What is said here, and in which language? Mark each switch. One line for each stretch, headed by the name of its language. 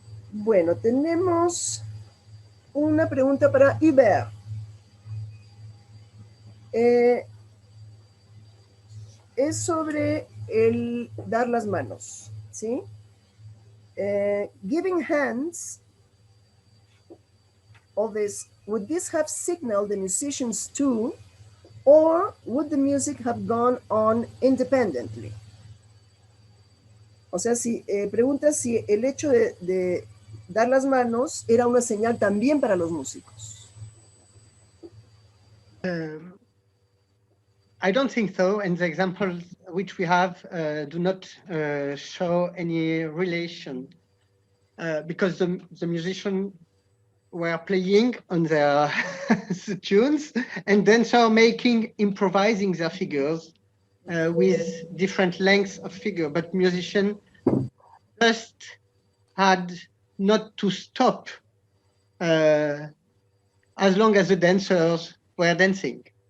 Spanish: Bueno, tenemos una pregunta para Hubert. Es sobre el dar las manos, ¿sí?
English: Giving hands, would this have signaled the musicians too, or would the music have gone on independently?
Spanish: O sea, pregunta si el hecho de dar las manos era una señal también para los músicos.
English: I don't think so, and the examples which we have do not show any relation because the musicians were playing on their tunes and then so improvising their figures with different lengths of figure, but musicians just had not to stop as long as the dancers were dancing.